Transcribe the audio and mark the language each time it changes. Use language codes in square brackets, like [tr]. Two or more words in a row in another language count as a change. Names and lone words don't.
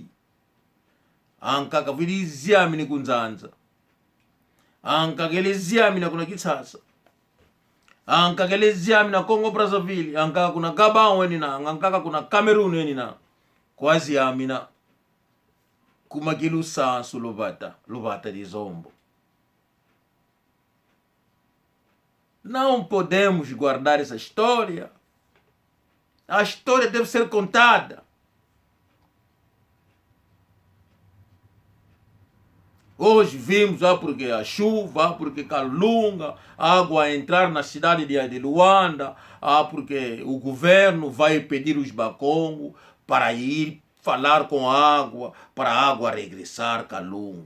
[kg] Ankaka vidi ziami ni kunzanza. Ankakele ziami na kuna Kisasa. Ankakele ziami na Congo Brazzaville. Ankaka kuna Gabon weni na. Ankaka kuna Cameroon weni na. Kwa ziami na. [pt] como aquilo [kg] sanso luvata [pt] de zombo. Não podemos guardar essa história. A história deve ser contada. Hoje vimos porque a chuva, porque Kalunga, a água a entrar na cidade de Luanda, porque o governo vai pedir os Bakongo para ir falar com a água, para a água regressar Kalunga.